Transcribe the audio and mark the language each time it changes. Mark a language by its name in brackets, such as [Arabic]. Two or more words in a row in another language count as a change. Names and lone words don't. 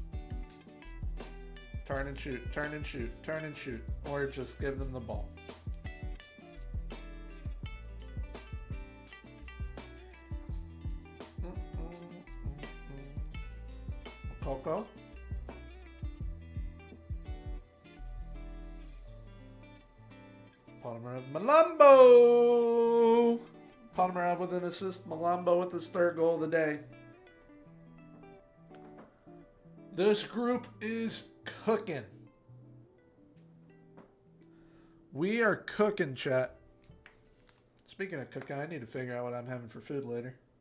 [English] Turn and shoot, turn and shoot, turn and shoot. Or just give them the ball. Coco. Ponomarev. Malambo! Ponomarev with an assist. Malambo with his third goal of the day. This group is cooking. We are cooking, chat. Speaking of cooking, I need to figure out what I'm having for food later.